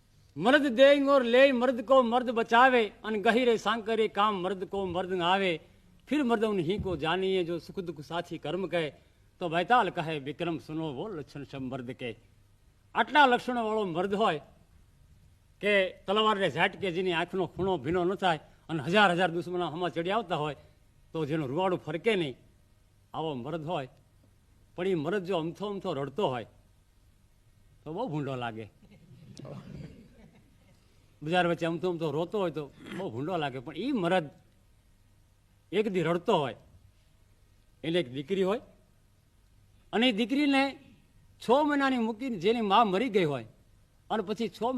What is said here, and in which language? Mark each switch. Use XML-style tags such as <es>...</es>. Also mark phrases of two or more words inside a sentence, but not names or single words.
<hi>मर्द देंग और ले मर्द को मर्द बचावे अन गहिरे सांकरे काम मर्द को मर्द न आवे फिर मर्द उन्हीं को जानिए जो सुख दुख साथी कर्म कहे तो बैताल कहे विक्रम सुनो वो लक्षण सब मर्द के</hi> <gu>આટલા લક્ષણો વાળો મર્દ હોય કે તલવાર ને ઝાટકે જેની આંખનો ખૂણો ભીનો ન થાય અને હજાર હજાર દુશ્મનો હમા ચડી આવતા હોય તો જેનું રૂવાડું ફરકે નહીં આવો મર્દ હોય પણ એ મર્દ જો અમથો અમથો રડતો હોય તો બહુ ભૂંડો લાગે બજાર વચ્ચે અમથો અમથો રોતો હોય તો બહુ ભૂંડો લાગે પણ એ મર્દ એક દી રડતો હોય એને એક દીકરી હોય અને એ દીકરીને 6 મહિનાની મૂકીને જેની મા મરી ગઈ હોય અને પછી 6</gu>